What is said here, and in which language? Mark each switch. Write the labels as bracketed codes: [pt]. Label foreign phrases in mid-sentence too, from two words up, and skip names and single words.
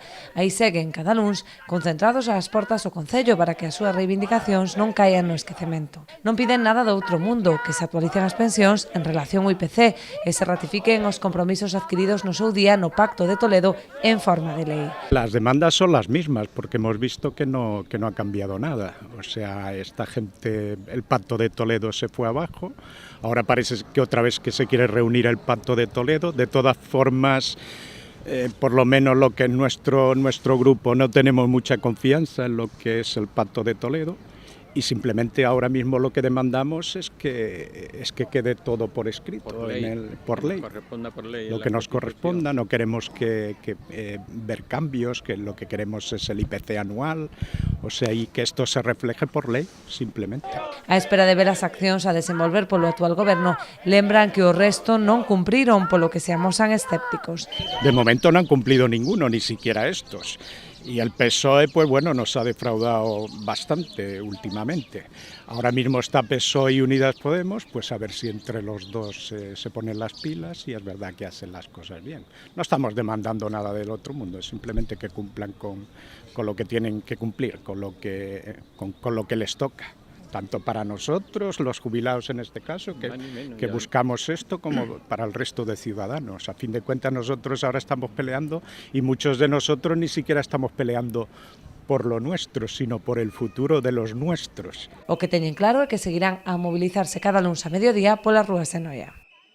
[gl] Aí seguen cada luns concentrados ás portas do Concello para que as súas reivindicacións non caian no esquecemento. Non piden nada do outro mundo, que se actualicen as pensións en relación ao IPC e se ratifiquen os compromisos adquiridos no seu día no Pacto de Toledo en forma de lei. [es] Las demandas son las mismas porque hemos visto que no ha cambiado nada. O sea, esta gente, el Pacto de Toledo se fue abajo, ahora parece que otra vez que se quiere reunir el Pacto de Toledo. De todas formas, por lo menos lo que es nuestro grupo, no tenemos mucha confianza en lo que es el Pacto de Toledo. Y simplemente ahora mismo lo que demandamos es que quede todo por escrito, por ley. Lo que nos corresponda, no queremos ver cambios, que lo que queremos es el IPC anual, o sea, y que esto se refleje por ley, simplemente. [gl] A espera de ver as accións a desenvolver polo actual goberno, lembran que o resto non cumpriron, polo que se amosan escépticos. [es] De momento no han cumplido ninguno, ni siquiera estos. Y el PSOE, pues bueno, nos ha defraudado bastante últimamente. Ahora mismo está PSOE y Unidas Podemos, pues a ver si entre los dos se ponen las pilas y es verdad que hacen las cosas bien. No estamos demandando nada del otro mundo, es simplemente que cumplan con lo que tienen que cumplir, con lo que les toca. Tanto para nosotros, los jubilados en este caso, que buscamos esto, como para el resto de ciudadanos. A fin de cuentas, nosotros ahora estamos peleando y muchos de nosotros ni siquiera estamos peleando por lo nuestro, sino por el futuro de los nuestros. [gl] O que teñen claro é que seguirán a mobilizarse cada luns a mediodía polas rúas de Noia.